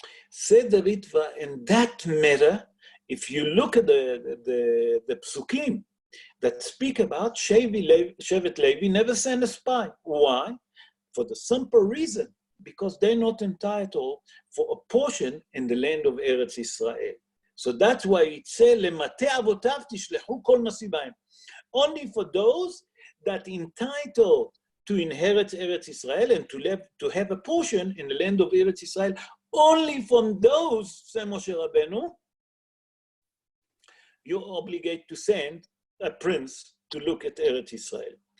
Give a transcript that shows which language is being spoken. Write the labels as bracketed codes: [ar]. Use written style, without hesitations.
[en] Said the Ritva, in that matter, if you look at the psukim that speak about Shevet Levi never send a spy. Why? For the simple reason, because they're not entitled for a portion in the land of Eretz Israel. So that's why it says, [he] למטה אבותיו תשלחו כל נשיא בהם. [en] Only for those that entitled to inherit Eretz Israel and to have a portion in the land of Eretz Israel, only from those, say Moshe Rabbeinu, you're obligated to send a prince to look at Eretz Israel.